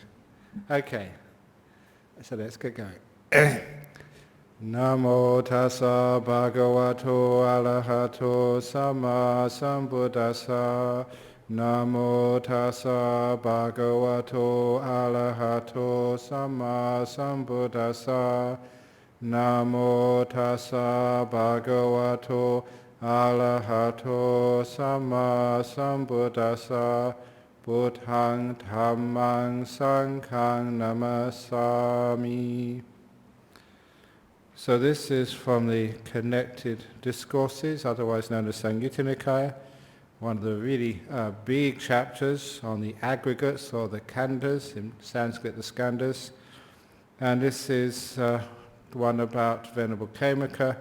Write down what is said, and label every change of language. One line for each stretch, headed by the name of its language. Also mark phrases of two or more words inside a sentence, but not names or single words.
English: Okay. So let's get going.
Pali: Namo tassa bhagavato arahato samma sambuddhassa. Namo tassa bhagavato arahato samma sambuddhassa. Namo tassa bhagavato Arahato Samma Sambuddhassa Buddhaṃ Dhammaṃ Sanghaṃ Namasami.
English: So this is from the Connected Discourses, otherwise known as Samyutta Nikaya, one of the really big chapters on the aggregates or the khandhas, in Sanskrit the skandhas. And this is the one about Venerable Khemaka.